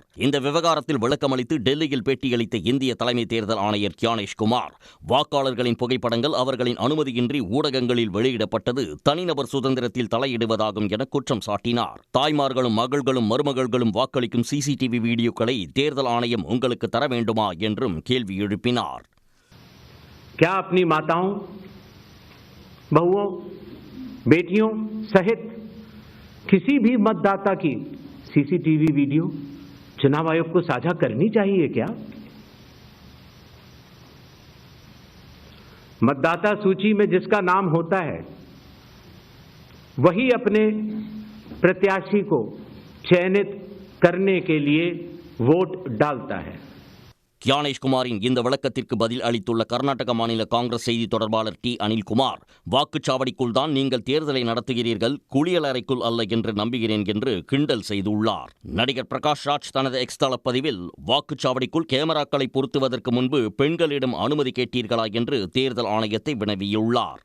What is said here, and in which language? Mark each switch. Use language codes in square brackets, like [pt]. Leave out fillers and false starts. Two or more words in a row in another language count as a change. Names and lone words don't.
[ta] இந்த விவகாரத்தில் விளக்கமளித்து டெல்லியில் பேட்டியளித்த இந்திய தலைமை தேர்தல் ஆணையர் கியானேஷ்குமார், வாக்காளர்களின் புகைப்படங்கள் அவர்களின் அனுமதியின்றி ஊடகங்களில் வெளியிடப்பட்டது தனிநபர் சுதந்திரத்தில் தலையிடுவதாகும் என குற்றம் சாட்டினார். தாய்மார்களும் மகள்களும் மருமகள்களும் வாக்களிக்கும் சிசிடிவி வீடியோக்களை தேர்தல் ஆணையம் உங்களுக்கு தர வேண்டுமா என்றும் கேள்வி எழுப்பினார். [hi] क्या अपनी माताओं, बहुओं, बेटियों सहित किसी भी मतदाता की सीसीटीवी वीडियो चुनाव आयोग को साझा करनी चाहिए क्या? मतदाता सूची में जिसका नाम होता है वही अपने प्रत्याशी को चयनित करने के लिए वोट डालता है. [ta] கியானேஷ்குமாரின் இந்த விளக்கத்திற்கு பதில் அளித்துள்ள கர்நாடக மாநில காங்கிரஸ் செய்தி தொடர்பாளர் டி அனில்குமார், வாக்குச்சாவடிக்குள் தான் நீங்கள் தேர்தலை நடத்துகிறீர்கள், குளியலறைக்குள் அல்ல என்று நம்புகிறேன் என்று கிண்டல் செய்துள்ளார். நடிகர் பிரகாஷ் ராஜ் தனது எக்ஸ் தள பதிவில், வாக்குச்சாவடிக்குள் கேமராக்களை பொருத்துவதற்கு முன்பு பெண்களிடம் அனுமதி கேட்டீர்களா என்று தேர்தல் ஆணையத்தை வினவியுள்ளார்.